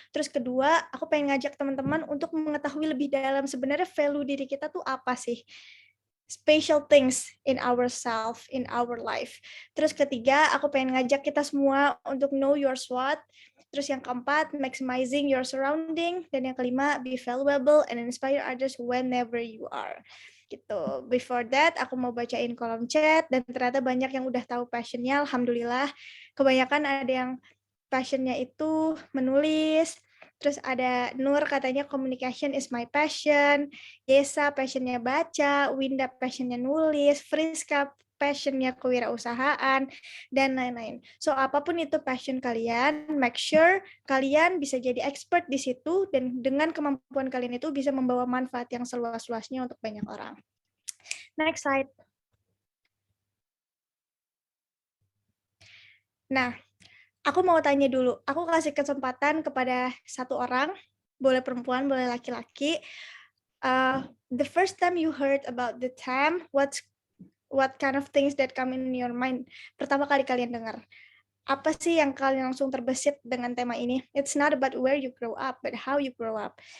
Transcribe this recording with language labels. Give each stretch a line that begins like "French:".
Indonesian: Terus kedua, aku pengen ngajak teman-teman untuk mengetahui lebih dalam sebenarnya value diri kita tuh apa sih.
English: Special things in ourselves, in our life.
Indonesian: Terus ketiga, aku pengen ngajak kita semua untuk
English: know your SWOT.
Indonesian: Terus yang keempat,
English: maximizing your surrounding.
Indonesian: Dan yang kelima,
English: be valuable and inspire others whenever you are.
Indonesian: Gitu.
English: Before that,
Indonesian: aku mau bacain kolom chat, dan ternyata banyak yang udah tahu passionnya, alhamdulillah. Kebanyakan ada yang passionnya itu menulis. Terus ada Nur katanya
English: communication is my passion.
Indonesian: Yesa passionnya baca. Winda passionnya nulis. Friska passionnya kewirausahaan, dan lain-lain. So, apapun itu passion kalian,
English: make sure
Indonesian: kalian bisa jadi expert di situ, dan dengan kemampuan kalian itu bisa membawa manfaat yang seluas-luasnya untuk banyak orang.
English: Next slide.
Indonesian: Nah, aku mau tanya dulu. Aku kasih kesempatan kepada satu orang, boleh perempuan, boleh laki-laki.
English: The first time you heard about the term, what kind of things that come in your mind?
Indonesian: Pertama kali kalian dengar. Apa sih yang kalian langsung terbesit dengan tema ini?
English: It's not about where you grow up, but how you grow up.